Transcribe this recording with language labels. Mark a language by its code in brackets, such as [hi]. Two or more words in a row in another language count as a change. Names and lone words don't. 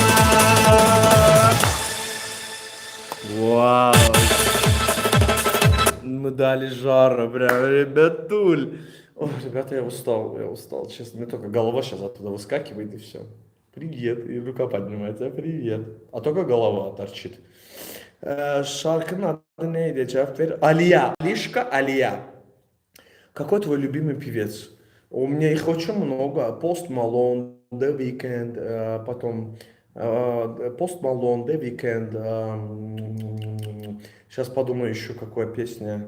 [ru] Вау! Мы дали жара, прям, ребятуль. Ой, ребята, я устал, честно. Мне только голова сейчас оттуда выскакивает и все. Привет, и рука поднимается, привет. А только голова торчит. [tr] Şarkının adı neydi? Cevap ver. [ru] Алия. Алишка Алия. Какой твой любимый певец? У меня их очень много. Post Malone, The Weeknd, потом Post Malone, The Weeknd. Сейчас подумаю еще какая песня.